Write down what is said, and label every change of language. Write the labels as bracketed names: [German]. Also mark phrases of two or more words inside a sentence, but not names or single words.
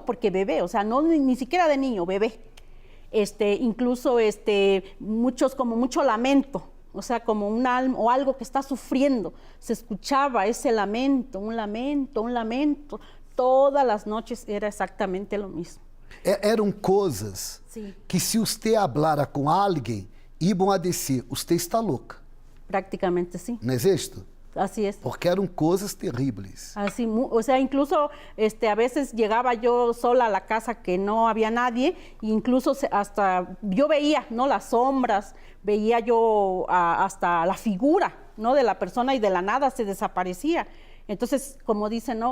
[Spanish] Porque bebé, o sea, no ni siquiera de niño, bebé. Incluso mucho lamento, o sea, como un alma o algo que está sufriendo. Se escuchaba ese lamento, un lamento, un lamento. Todas las noches era exactamente lo mismo. [Portuguese] Eram coisas Sim. que se você hablara com alguém, iam a dizer, você está louca. [Spanish] Prácticamente sí, [Portuguese] Não é isto? [Spanish] así es. [Portuguese] Porque eram coisas terríveis. [Spanish] Así, o sea, incluso a veces llegaba yo sola a la casa que no había nadie, e incluso hasta yo veía, ¿no? Las sombras, veía yo hasta la figura, ¿no? De la persona y de la nada se desaparecía. Entonces, como dicen, ¿no?